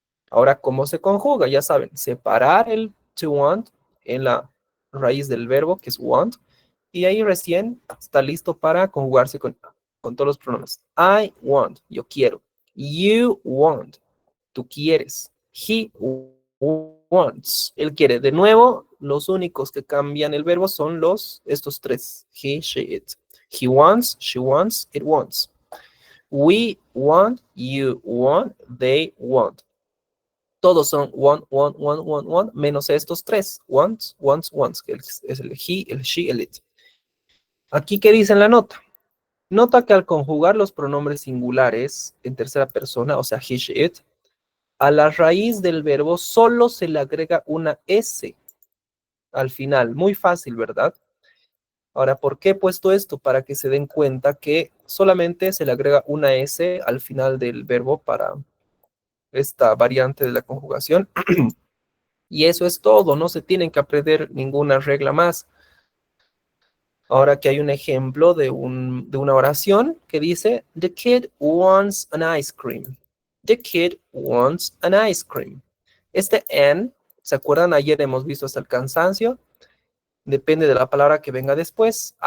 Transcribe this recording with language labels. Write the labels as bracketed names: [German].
[Spanish] Ahora, ¿cómo se conjuga? Ya saben, separar el to want en la raíz del verbo, que es want, y ahí recién está listo para conjugarse con todos los pronombres. [English] I want, [Spanish] yo quiero. [English] You want, [Spanish] tú quieres. [English] He wants, [Spanish] él quiere. De nuevo, los únicos que cambian el verbo son estos tres. [English] He, she, it. He wants, she wants, it wants. We want, you want, they want. [Spanish] Todos son want, menos estos tres. Wants, que es el he, el she, el it. Aquí, ¿qué dice en la nota? Nota que al conjugar los pronombres singulares en tercera persona, o sea, he, she, it, a la raíz del verbo solo se le agrega una S al final. Muy fácil, ¿verdad? Ahora, ¿por qué he puesto esto? Para que se den cuenta que solamente se le agrega una S al final del verbo para esta variante de la conjugación. Y eso es todo, no se tienen que aprender ninguna regla más. Ahora que hay un ejemplo de una oración que dice, [English] The kid wants an ice cream. The kid wants an ice cream. [Spanish] Este an, ¿se acuerdan? Ayer hemos visto hasta el cansancio. Depende de la palabra que venga después.